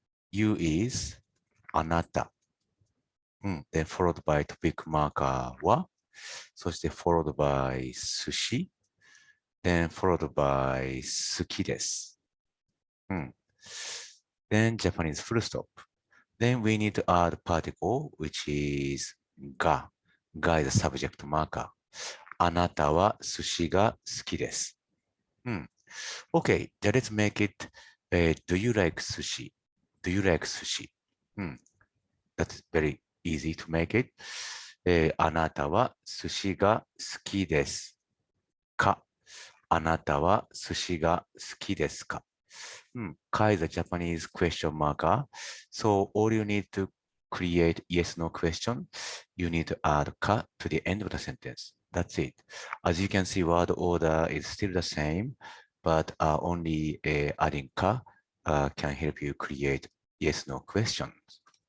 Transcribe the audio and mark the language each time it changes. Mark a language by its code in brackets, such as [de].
[en] You is あなた。then followed by topic marker は、 [ja] そして [en] followed by 寿司、then followed by 好きです。 then Japanese full stop. Then we need to add particle, which is が。が is a subject marker. [ja] あなたは寿司が好きです。 [en] Okay, let's make it, do you like sushi? Do you like sushi? That's very easy to make it. [ja] あなたは寿司が好きですか？あなたは寿司が好きですか？ [en] か is a Japanese question marker. So all you need to create yes no question, you need to add か to the end of the sentence. That's it. As you can see, word order is still the same, but only adding か can help you create yes no questions.